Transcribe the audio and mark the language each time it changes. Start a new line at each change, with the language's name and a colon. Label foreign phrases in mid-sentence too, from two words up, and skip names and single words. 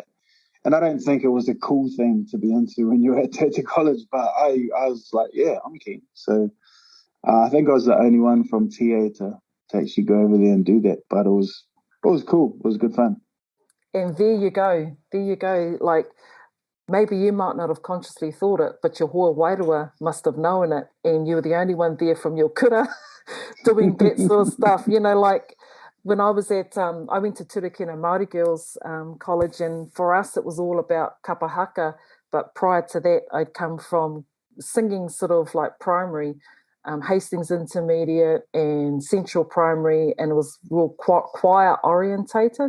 English: And I don't think it was a cool thing to be into when you were at Te Aute College, but I was like, yeah, I'm keen. So I think I was the only one from TA to actually go over there and do that. But it was cool. It was good fun. And there you go. There you go. Like, maybe you might not have consciously thought it, but your
Māori: hoa wairua
English: must have known it, and you were the only one there from your kura doing that sort of stuff. Like when I was I went to Turakina Māori Girls College, and for us it was all about kapahaka. But prior to that, I'd come from singing sort of like primary, Hastings Intermediate and Central Primary, and it was real choir orientated.